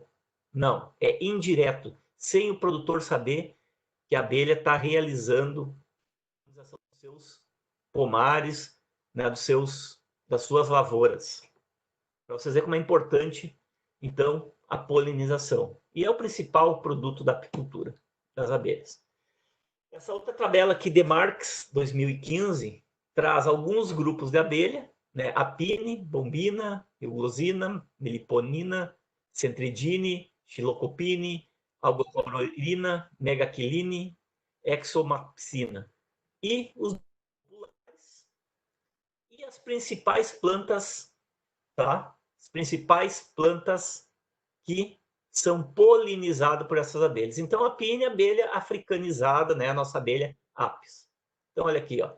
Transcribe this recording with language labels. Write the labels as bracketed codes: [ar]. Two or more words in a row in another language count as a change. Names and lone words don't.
[pt] Não, é indireto, sem o produtor saber que a abelha está realizando dos seus pomares, né, das suas lavouras. Para vocês verem como é importante, então, a polinização. E é o principal produto da apicultura, das abelhas. Essa outra tabela aqui, Demarcs 2015, traz alguns grupos de abelha, né? Apine, bombina, eulosina, meliponina, centridine, xilocopine, albochlorina, megaquiline, exomapsina. E os e as principais plantas, tá? As principais plantas que são polinizadas por essas abelhas. Então, a pine é a abelha africanizada, né? A nossa abelha apis. Então, olha aqui, ó.